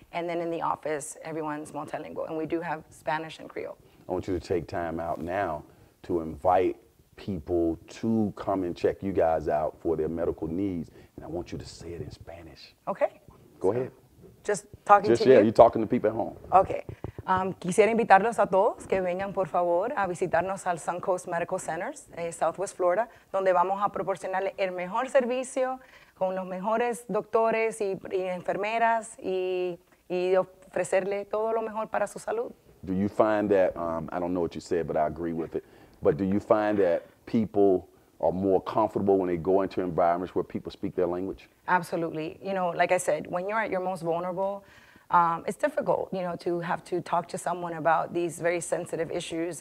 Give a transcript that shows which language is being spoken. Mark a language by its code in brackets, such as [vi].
[en] And then in the office, everyone's multilingual, and we do have Spanish and Creole. I want you to take time out now to invite people to come and check you guys out for their medical needs, and I want you to say it in Spanish. Okay. Go ahead. Just talking to you? Yeah, you're talking to people at home. Okay. [es] Quisiera invitarlos a todos que vengan, por favor, a visitarnos al SunCoast Medical Centers, Southwest Florida, donde vamos a proporcionarle el mejor servicio con los mejores doctores y enfermeras y ofrecerle todo lo mejor para su salud. [en] Do you find that, I don't know what you said, but I agree with it, but do you find that people are more comfortable when they go into environments where people speak their language? Absolutely. Like I said, when you're at your most vulnerable, it's difficult, to have to talk to someone about these very sensitive issues.